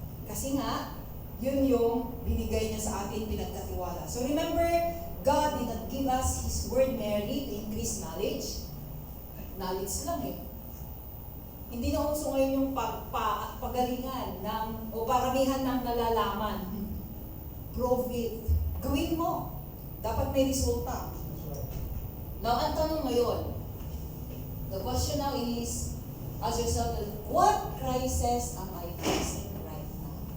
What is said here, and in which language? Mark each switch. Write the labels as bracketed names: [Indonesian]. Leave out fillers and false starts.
[Filipino] Kasi nga, yun yung binigay niya sa atin, pinagkatiwala. [English] So remember, God did not give us His word merely to increase knowledge. [Filipino] Knowledge lang eh. Hindi na uso ngayon yung pagalingan o paramihan ng nalalaman. [English] Prove it. [Filipino] Gawin mo. Dapat may resulta. [English] Now, [Filipino] ang tanong ngayon, [English] the question now is, ask yourself, what crisis am I facing right now?